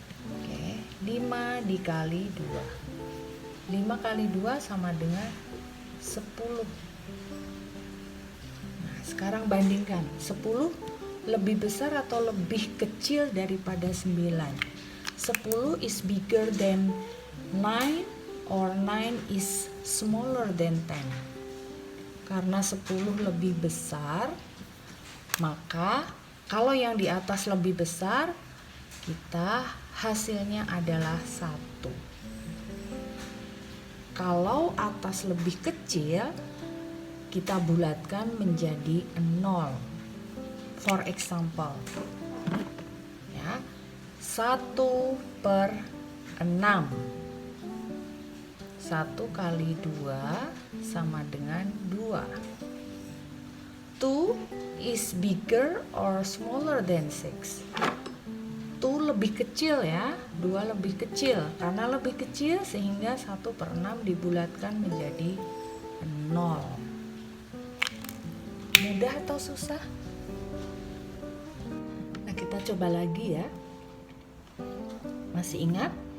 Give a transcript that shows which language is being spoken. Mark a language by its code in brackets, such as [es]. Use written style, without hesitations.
[id] Oke, 5 dikali 2. 5 kali 2 sama dengan 10. Nah, sekarang bandingkan. 10 lebih besar atau lebih kecil daripada 9? [en] 10 is bigger than 9 or 9 is smaller than 10? [id] Karena 10 lebih besar, maka kalau yang di atas lebih besar, kita hasilnya adalah 1. Kalau atas lebih kecil, kita bulatkan menjadi 0. [en] For example, [id] ya, [en] 1/6. [id] 1 kali 2 sama dengan 2. [en] 2 is bigger or smaller than 6? [id] 2 lebih kecil ya, 2 lebih kecil. Karena lebih kecil sehingga 1/6 dibulatkan menjadi 0. Mudah atau susah? Nah, kita coba lagi ya. Masih ingat?